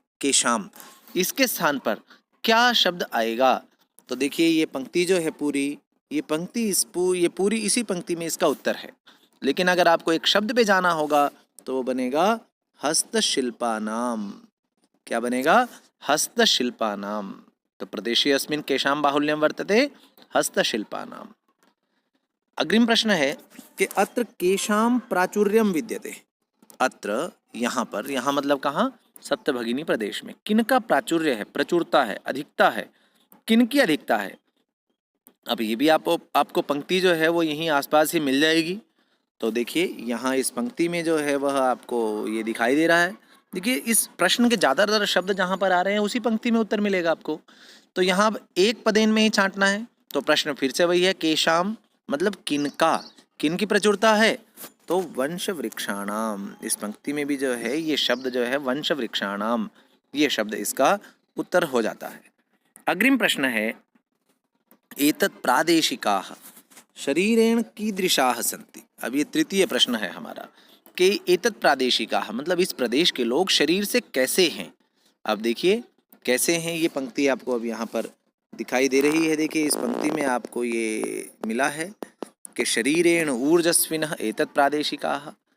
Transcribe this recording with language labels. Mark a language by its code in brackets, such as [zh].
[hi] केशाम, इसके स्थान पर क्या शब्द आएगा? तो देखिए ये पंक्ति जो है पूरी, ये पंक्ति ये पूरी इसी पंक्ति में इसका उत्तर है। लेकिन अगर आपको एक शब्द पे जाना होगा तो वो बनेगा हस्तशिल्पानाम। क्या बनेगा? हस्तशिल्पानाम। [sa] तो प्रदेशेऽस्मिन् केषां बाहुल्यं वर्तते, हस्तशिल्पानाम। [hi] अग्रिम प्रश्न है कि [sa] अत्र केषां प्राचुर्यं विद्यते। [hi] अत्र, यहाँ पर, यहाँ मतलब कहाँ? सप्तभगिनी प्रदेश में किनका प्राचुर्य है, प्रचुरता है, अधिकता है, किनकी अधिकता है। अब ये भी आपको पंक्ति जो है वो यहीं आसपास ही मिल जाएगी। तो देखिए यहाँ इस पंक्ति में जो है वह आपको ये दिखाई दे रहा है। देखिए इस प्रश्न के ज़्यादातर शब्द जहाँ पर आ रहे हैं उसी पंक्ति में उत्तर मिलेगा आपको। तो यहाँ अब एक पदेन में ही छांटना है। तो प्रश्न फिर से वही है, केशाम मतलब किनका, किनकी प्रचुरता है? तो वंश वृक्षाणाम। इस पंक्ति में भी जो है ये शब्द जो है वंश वृक्षाणाम, ये शब्द इसका उत्तर हो जाता है। अग्रिम प्रश्न है, [sa] एतत् प्रादेशिकाः शरीरेण कीदृशाः सन्ति। [hi] अब ये तृतीय प्रश्न है हमारा कि [sa] एतत् प्रादेशिकाः [hi] मतलब इस प्रदेश के लोग शरीर से कैसे हैं। अब देखिए कैसे हैं, ये पंक्ति आपको अब यहाँ पर दिखाई दे रही है। देखिए इस पंक्ति में आपको ये मिला है कि [sa] शरीरेण ऊर्जस्विनः एतत् प्रादेशिकाः।